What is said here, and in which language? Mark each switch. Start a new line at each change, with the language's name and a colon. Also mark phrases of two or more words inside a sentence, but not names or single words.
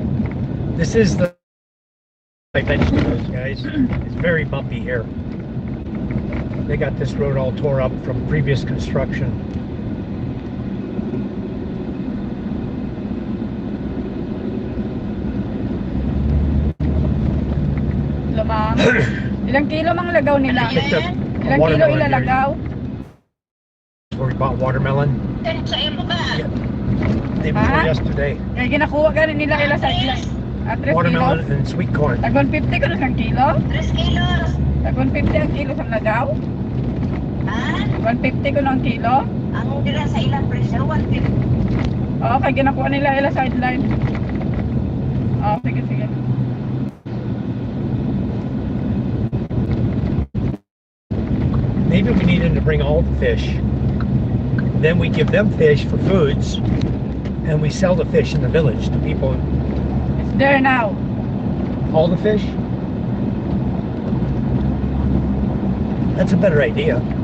English: This is the I mentioned those guys. It's very bumpy here. They got this road all tore up from previous construction. Hello, ma'am.
Hiligaynon: Ilang kilo mang lagaw nila?
English: Picked up a
Hiligaynon: Ilang kilo
English: watermelon here.
Hiligaynon: ilalagaw?
English: Where we bought watermelon. Day before yesterday.
Hiligaynon: Kaya ginakuha ka rin nila ila sa ila. 3
English: Watermelon kilos? and sweet corn.
Hiligaynon: Tagon 50 ko na isang kilo?
English: 3 kilos.
Hiligaynon: Tagon 50 ang kilo sa lagaw? Ha? 150 ko ng kilo? Ang dila sa ilang presyo, 150. Oo, kaya ginakuha nila ila sideline. Oo, sige, sige.
English: Maybe we need them to bring all the fish. Then we give them fish for foods, and we sell the fish in the village to people. It's there now. All the fish? That's a better idea.